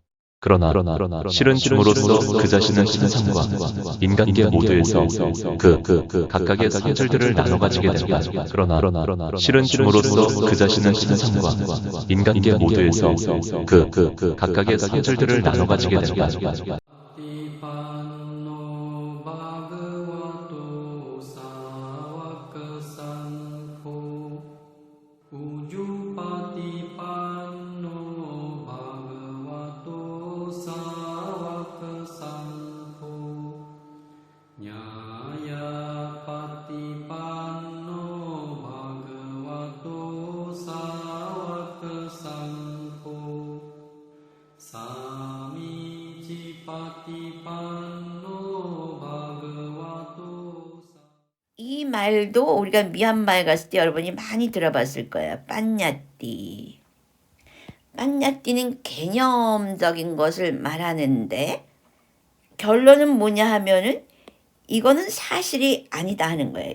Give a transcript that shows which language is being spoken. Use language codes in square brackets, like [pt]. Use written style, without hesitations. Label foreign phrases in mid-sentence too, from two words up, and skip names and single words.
[ko] 그러나 실은 줌으로써 그 자신은 신상과 인간계 모두에서 각각의 성질들을 나눠 가지게 된다. 그러나 실은 줌으로써 그 자신은 신상과 인간계 모두에서 각각의 성질들을 나눠 가지게 된다. [pi] Patipanno bhagavato sāvaka sangho Ujjupatipanno bhagavato sāvaka sangho Nyāyapatipanno bhagavato sāvaka sangho Sāmīcipaṭipanno bhagavato [ko] 이 말도 우리가 미얀마에 갔을 때 여러분이 많이 들어봤을 거예요. 빤야띠. 빤야띠는 개념적인 것을 말하는데 결론은 뭐냐 하면은 이거는 사실이 아니다 하는 거예요.